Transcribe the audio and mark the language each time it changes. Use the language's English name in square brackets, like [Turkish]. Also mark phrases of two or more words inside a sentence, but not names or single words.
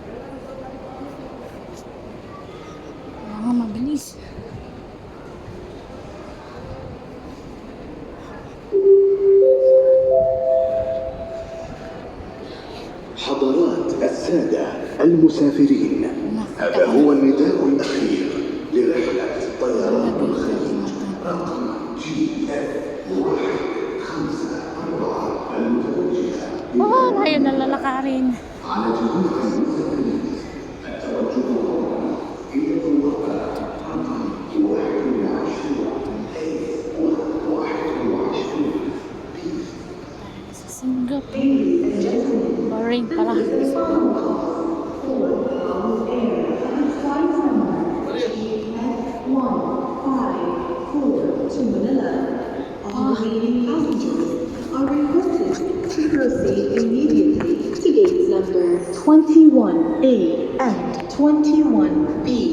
[Filipino] Kaya nga mabilis. [Arabic] حضرات السادة المسافرين، هذا هو النداء الأخير لرحلة طيران الخليج رقم GF154 المتوجهة [Filipino] Layo na lalakarin. [Arabic] على جميع المسافرين التوجه إلى الموقع رقم 21 [Filipino] Sa Singapore. Boring pala. [English] To Manila. All remaining passengers are requested to proceed immediately to gates number 21A and 21B.